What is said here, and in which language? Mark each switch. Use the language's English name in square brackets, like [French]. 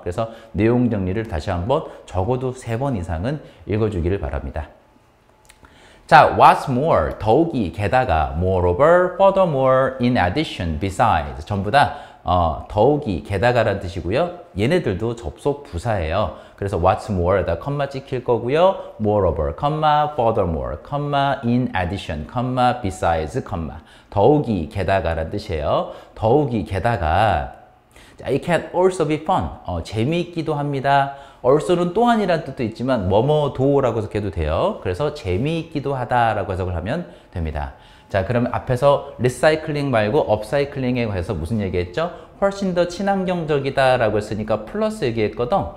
[Korean] 그래서 내용 정리를 다시 한번 적어도 3번 이상은 읽어주기를 바랍니다. 자, [English] what's more, [Korean] 더욱이, 게다가, [English] moreover, furthermore, in addition, besides, [Korean] 전부 다 더욱이, 게다가라는 뜻이고요. 얘네들도 접속 부사예요. 그래서 what's more에다 컴마 찍힐 거고요. [English] moreover, furthermore, in addition, besides, [Korean] 더욱이, 게다가라는 뜻이에요. 더욱이, 게다가, 자, [English] it can also be fun. [Korean] 재미있기도 합니다. also는 또한이라는 뜻도 있지만 뭐뭐도라고 해석해도 돼요. 그래서 재미있기도 하다라고 해석을 하면 됩니다. 자, 그러면 앞에서 리사이클링 말고 업사이클링에 관해서 무슨 얘기했죠? 훨씬 더 친환경적이다라고 했으니까 플러스 얘기했거든.